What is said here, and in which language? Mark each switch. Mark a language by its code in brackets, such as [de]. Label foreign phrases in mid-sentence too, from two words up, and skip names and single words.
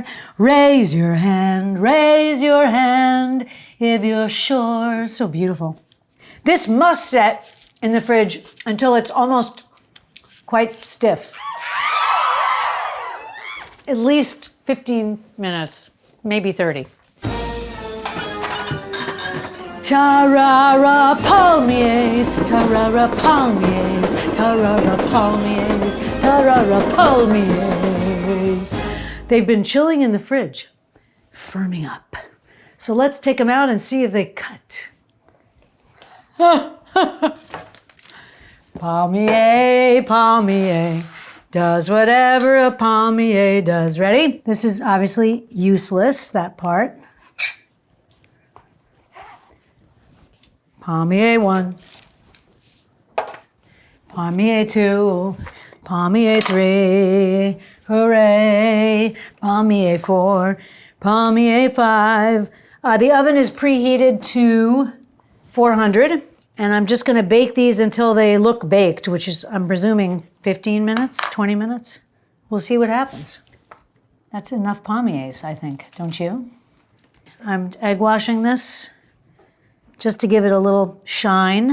[en] Raise your hand if you're sure. So beautiful. This must set in the fridge until it's almost quite stiff. At least 15 minutes, maybe 30. Tarara palmiers, tarara palmiers, tarara palmiers, tarara palmiers. They've been chilling in the fridge, firming up. So let's take them out and see if they cut. Palmier, palmier, does whatever a palmier does. Ready? This is obviously useless, that part. Palmier 1, palmier 2, Palmier 3, hooray. Palmier 4, Palmier 5. The oven is preheated to 400, and I'm just gonna bake these until they look baked, which is, I'm presuming, 15 minutes, 20 minutes. We'll see what happens. That's enough palmiers, I think, don't you? I'm egg washing this just to give it a little shine.